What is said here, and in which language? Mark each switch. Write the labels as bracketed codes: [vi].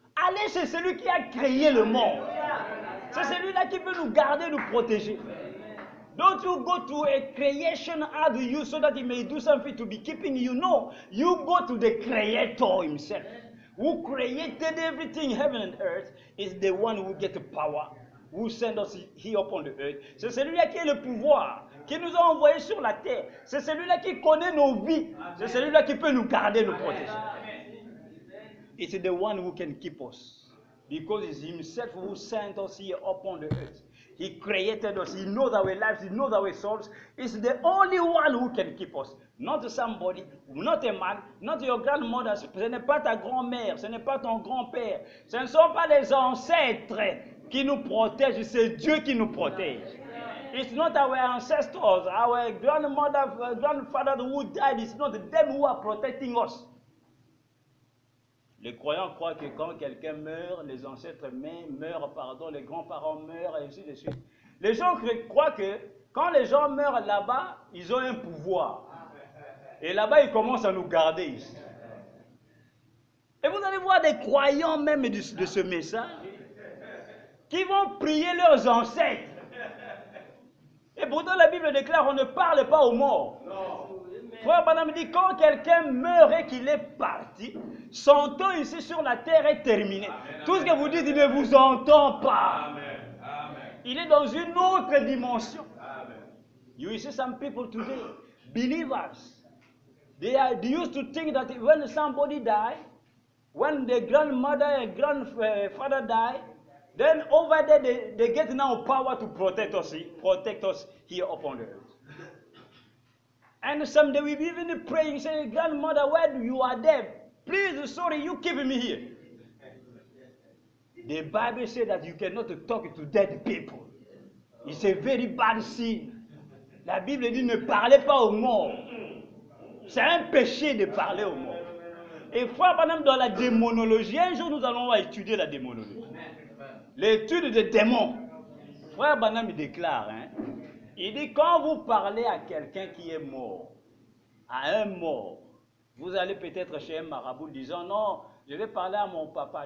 [fr] Allez chez celui qui a créé le monde. C'est celui-là qui peut nous garder, nous protéger. [en] Don't you go to a creation as you so that he may do something to be keeping you. No, you go to the Creator himself. Who created everything, heaven and earth, is the one who gets the power, who sent us here upon the earth. [fr] C'est celui-là qui a le pouvoir, qui nous a envoyés sur la terre. C'est celui-là qui connaît nos vies. C'est celui-là qui peut nous garder, nous protéger. [en] It's the one who can keep us. Because it's himself who sent us here upon the earth. He created us. He knows our lives. He knows our souls. It's the only one who can keep us. Not somebody, not a man, not your grandmother. [fr] Ce n'est pas ta grand-mère, ce n'est pas ton grand-père. Ce ne sont pas les ancêtres qui nous protègent, c'est Dieu qui nous protège. [en] It's not our ancestors, our grandmother, grandfather who died. It's not them who are protecting us. [fr] Les croyants croient que quand quelqu'un meurt, les ancêtres meurent, les grands-parents meurent, et ainsi de suite. Les gens croient que quand les gens meurent là-bas, ils ont un pouvoir. Et là-bas, il commence à nous garder ici. Et vous allez voir des croyants même de ce message qui vont prier leurs ancêtres. Et pourtant, la Bible déclare on ne parle pas aux morts. Frère Branham dit quand quelqu'un meurt et qu'il est parti, son temps ici sur la terre est terminé. Amen, tout ce que vous dites, il ne vous entend pas. Amen, amen. Il est dans une autre dimension. Amen. [en] You see some people today, believers, they used to think that when somebody dies, when the grandmother and grandfather die, then over there they get now power to protect us here upon the earth. And someday we will even praying, saying, grandmother, when you are dead, please, sorry, you keep me here. The Bible says that you cannot talk to dead people. It's a very bad sin. [fr] La Bible dit ne parlez pas aux morts. C'est un péché de parler aux morts. Et frère, par exemple, dans la démonologie, un jour nous allons étudier la démonologie. L'étude des démons. Frère Branham déclare, il dit quand vous parlez à quelqu'un qui est mort, à un mort, vous allez peut-être chez un marabout disant non, je vais parler à mon papa.